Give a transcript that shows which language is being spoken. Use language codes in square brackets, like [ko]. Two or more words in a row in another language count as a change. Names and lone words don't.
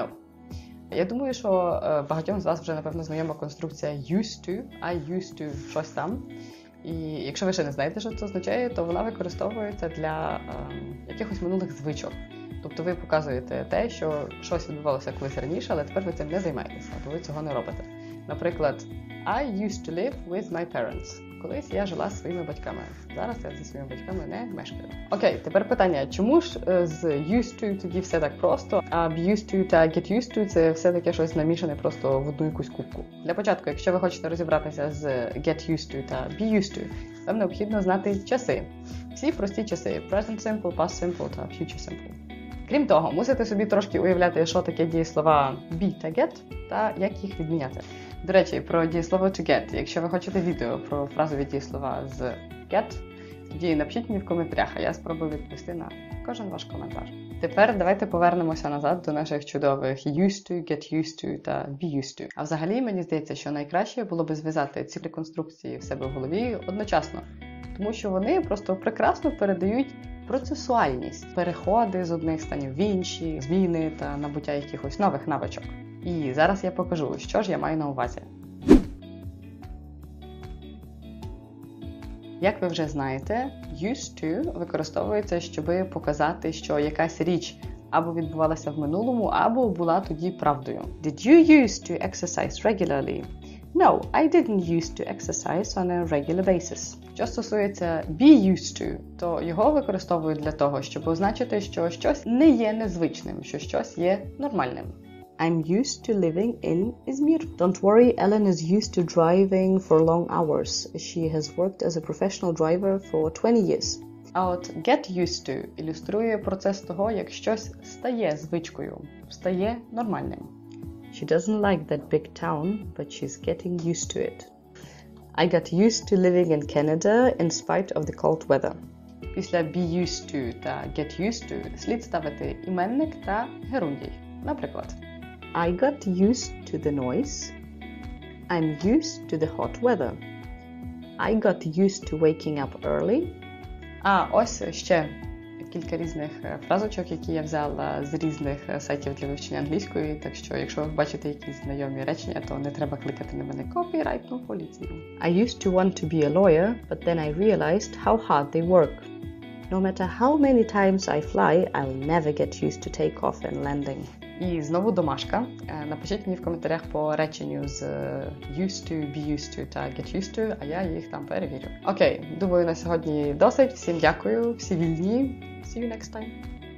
[uk] Я думаю, що багатьом з вас вже, напевно, знайома конструкція [en] «used to», «I used to» [uk] щось там. І якщо ви ще не знаєте, що це означає, то вона використовується для якихось минулих звичок. Тобто ви показуєте те, що щось відбувалося колись раніше, але тепер ви цим не займаєтеся, або ви цього не робите. Наприклад, [en] I used to live with my parents. [uk] Колись я жила зі своїми батьками. Зараз я зі своїми батьками не мешкаю. Окей, тепер питання. Чому ж з [en] used to [uk] тоді все так просто, а [en] be used to [uk] та [en] get used to [uk] це все таке щось намішане просто в одну якусь кубку? Для початку, якщо ви хочете розібратися з [en] get used to [uk] та [en] be used to, [uk] вам необхідно знати часи. Всі прості часи. [en] Present simple, past simple [uk] та [en] future simple. [uk] Крім того, мусите собі трошки уявляти, що таке дієслова be та get, та як їх відміняти. До речі, про дієслово [en] to get. [uk] Якщо ви хочете відео про фразові дієслова з get, тоді напишіть мені в коментарях, а я спробую відповісти на кожен ваш коментар. Тепер давайте повернемося назад до наших чудових [en] used to, get used to [uk] та [en] be used to. [uk] А взагалі, мені здається, що найкраще було би зв'язати ці три конструкції в себе в голові одночасно. Тому що вони просто прекрасно передають процесуальність, переходи з одних станів в інші, зміни та набуття якихось нових навичок. І зараз я покажу, що ж я маю на увазі. Як ви вже знаєте, [en] used to [uk] використовується, щоб показати, що якась річ або відбувалася в минулому, або була тоді правдою. [en] Did you used to exercise regularly? No, I didn't used to exercise on a regular basis. [uk] Що стосується [en] be used to, [uk] то його використовують для того, щоб означити, що щось не є незвичним, що щось є нормальним. [en] I'm used to living in Izmir. Don't worry, Ellen is used to driving for long hours. She has worked as a professional driver for 20 years. [uk] А от [en] get used to [uk] ілюструє процес того, як щось стає звичкою, стає нормальним. [en] She doesn't like that big town, but she's getting used to it. I got used to living in Canada in spite of the cold weather. [uk] Pісля [en] be used to [uk] та [en] get used to [uk] слід ставити іменник та герундій. Наприклад, [en] I got used to the noise. I'm used to the hot weather. I got used to waking up early. [uk] А ось ще кілька різних фразочок, які я взяла з різних сайтів для вивчення англійської, так що якщо ви бачите якісь знайомі речення, то не треба кликати на мене копірайтну поліцію. [en] I used to want to be a lawyer, but then I realized how hard they work. No matter how many times I fly, I'll never get used to take off and landing. [uk] І знову домашка. Напишіть мені в коментарях по реченню з [en] used to, be used to [uk] та [en] get used to, [uk] а я їх там перевірю. Окей, думаю, на сьогодні досить. Всім дякую, всі вільні. [en] See you next time.